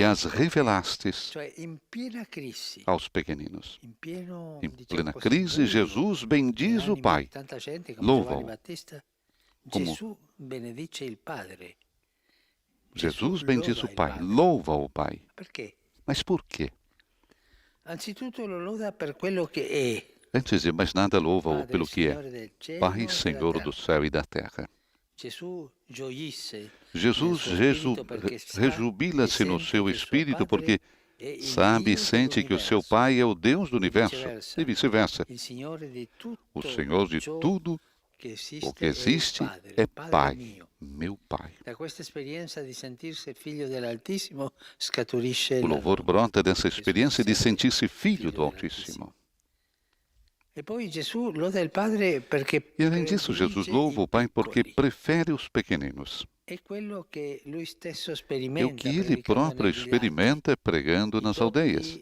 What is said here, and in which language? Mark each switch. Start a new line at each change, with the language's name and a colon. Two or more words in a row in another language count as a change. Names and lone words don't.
Portuguese: as revelastes
Italian: Cioè in piena crisi,
Portuguese: aos pequeninos.
Italian: in pieno,
Portuguese: Em
Italian: diciamo
Portuguese: plena
Italian: così,
Portuguese: crise,
Italian: buio,
Portuguese: Jesus bendiz o
Italian: nell'anima
Portuguese: Pai.
Italian: di tanta gente come
Portuguese: Louva-o.
Italian: Giovanni Battista,
Portuguese: Como
Italian: Gesù benedice il Padre.
Portuguese: Jesus
Italian: Gesù
Portuguese: bendiz
Italian: loda
Portuguese: o
Italian: il
Portuguese: Pai,
Italian: Padre.
Portuguese: louva o Pai.
Italian: Perché?
Portuguese: Mas por quê?
Italian: Anzitutto lo loda per quello che è.
Portuguese: Antes de mais nada, louva-o
Italian: Padre,
Portuguese: pelo que é.
Italian: Signore del cielo
Portuguese: Pai,
Italian: e della
Portuguese: Senhor
Italian: terra.
Portuguese: do céu e da terra.
Italian: Gesù gioisse
Portuguese: Jesus
Italian: nel suo spirito perché sa
Portuguese: rejubila-se
Italian: e
Portuguese: no
Italian: sente
Portuguese: seu
Italian: che il suo
Portuguese: espírito porque
Italian: Padre è il
Portuguese: sabe e
Italian: Dio
Portuguese: sente que o seu
Italian: dell'universo,
Portuguese: Pai é o Deus do universo
Italian: viceversa.
Portuguese: e vice-versa.
Italian: il Signore di tutto
Portuguese: O Senhor de
Italian: ciò
Portuguese: tudo
Italian: che
Portuguese: o que existe
Italian: è il
Portuguese: é
Italian: Padre
Portuguese: Pai,
Italian: mio.
Portuguese: meu Pai.
Italian: Da questa esperienza di sentirsi figlio dell'Altissimo scaturisce
Portuguese: O
Italian: la
Portuguese: louvor
Italian: lode.
Portuguese: brota dessa experiência de sentir-se filho do Altíssimo. E além disso, Jesus louva o Pai porque prefere os pequeninos. É o que ele próprio experimenta pregando nas aldeias.